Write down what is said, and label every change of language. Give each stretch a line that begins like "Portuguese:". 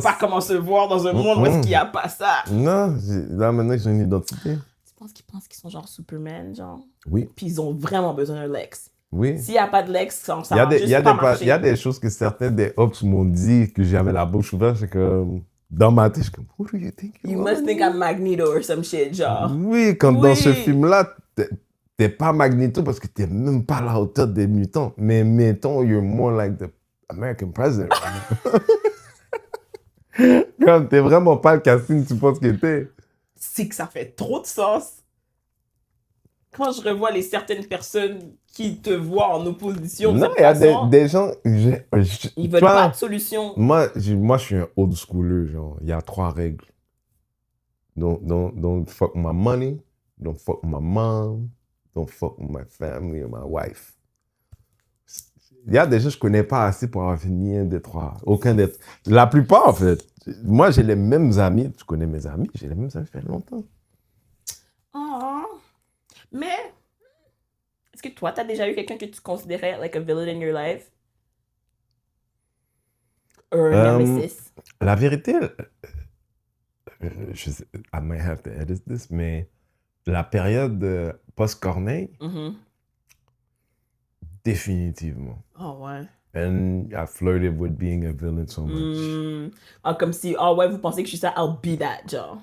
French: savent pas comment se voir dans un monde où est-ce qu'il n'y a pas ça. Non, là, maintenant, ils ont une identité. Tu penses qu'ils sont genre Superman, genre? Oui, Puis ils ont vraiment besoin d'un Lex. oui. S'il n'y a pas de Lex, ça Il y a va des, juste il y a pas des, marcher. il y a des choses que certains des ops m'ont dit que j'avais la bouche ouverte. C'est que dans ma tête, je suis comme,
English: who do you think you You are? must think I'm Magneto or some shit, genre.
French: Oui, comme dans ce Oui. film-là, t'es pas Magneto parce que t'es même pas à la hauteur des mutants. Mais mettons,
English: you're more like the American president.
French: Comme t'es vraiment pas le casting que tu penses que t'es. C'est que ça fait trop de sens. Quand je revois les certaines personnes qui te voient en opposition, de Non, cette il y a façon, des gens... ils veulent pas de solution. Moi, je suis un old schooler, genre. Il y a 3 règles.
English: Don't fuck my money. Don't fuck my mom. Don't fuck my family or my wife.
French: Il y a des gens que je connais pas assez pour avoir fini un des 3. Aucun des... La plupart, en fait. Moi, j'ai les mêmes amis. Tu connais mes amis. J'ai les mêmes amis, ça fait longtemps. Oh. Mais, est-ce que toi, t'as déjà eu quelqu'un que tu considérais
English: like a villain in your life? Or a nemesis?
French: La vérité, je sais,
English: I might have to edit this,
French: mais la période post-Corneille, définitivement. Oh ouais.
English: And I flirted with being a villain so much.
French: Ah, comme si, oh ouais, vous pensez que je suis ça,
English: I'll be that,
French: genre.